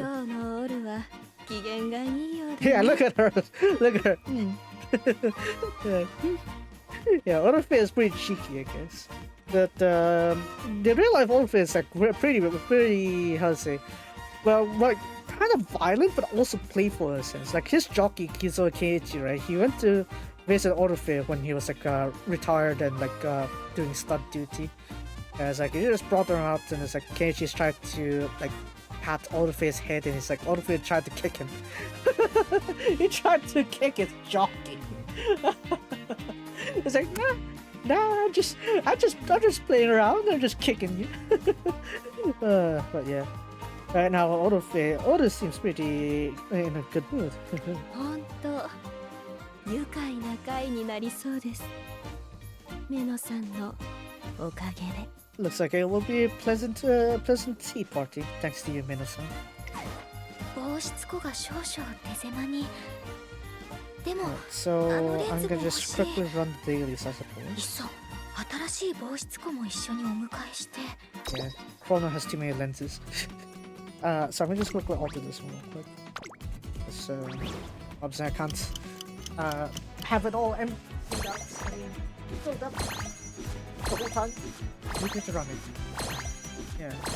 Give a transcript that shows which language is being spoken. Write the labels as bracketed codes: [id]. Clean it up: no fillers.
[ja] 今日のオールは機嫌がいいようだ [en] Yeah, ね look at her. Look at her. yeah. Yeah, Orphe is pretty cheeky, I guess. But the real life Orphe is like pretty, how to say, well, like kind of violent, but also playful in a sense. Like his jockey Kizo Keiichi, right? He went to visit Orphe when he was like retired and like doing stud duty. And it's like he just brought her out, and it's like Keiichi's tried to like pat Orphe's head, and it's like Orphe tried to kick him. He tried to kick his jockey. It's like, nah, I'm just playing around. I'm just kicking you. But yeah, right now Orphe seems pretty in a good mood. [ja] ほんと愉快な会になりそうですメノさんのおかげで [en] Looks like it will be a pleasant tea party thanks to you, Mino-san. [ja] 防湿庫が少々手狭にでも [en] So I'm gonna just quickly run the dailies, I いっ suppose. [ja] そ新しい防湿庫も一緒にお迎えして [en] Yeah, Chrono has too many lenses. So I'm gonna just quickly alter this one real quick. Because obviously I can't have it all emptied out. I mean, filled up the whole time. We need to run it. Yeah.